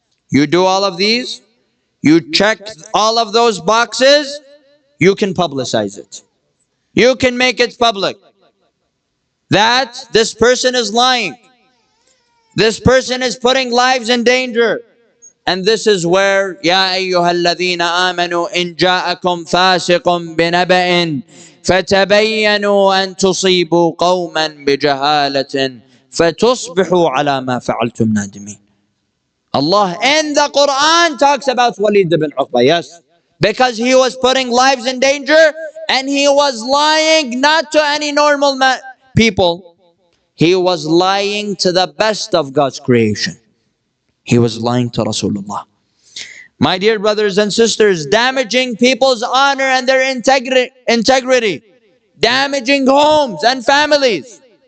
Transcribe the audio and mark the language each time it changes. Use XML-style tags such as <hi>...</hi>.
<en>You do all of these, you check all of those boxes, you can publicize it. You can make it public that this person is lying. This person is putting lives in danger. And this is where,</en> <ar>يَا أَيُّهَا الَّذِينَ آمَنُوا إِنْ جَاءَكُمْ فَاسِقٌ بِنَبَإٍ فَتَبَيَّنُوا أَن تُصِيبُوا قَوْمًا بِجَهَالَةٍ فَتُصْبِحُوا عَلَى مَا فَعَلْتُمْ نَادِمِينَ.</ar> <en>Allah in the Quran talks about Walid ibn Uqba, yes. Because he was putting lives in danger and he was lying not to any normal people. He was lying to the best of God's creation. He was lying to Rasulullah. My dear brothers and sisters, damaging people's honor and their integrity, damaging homes and families.</en>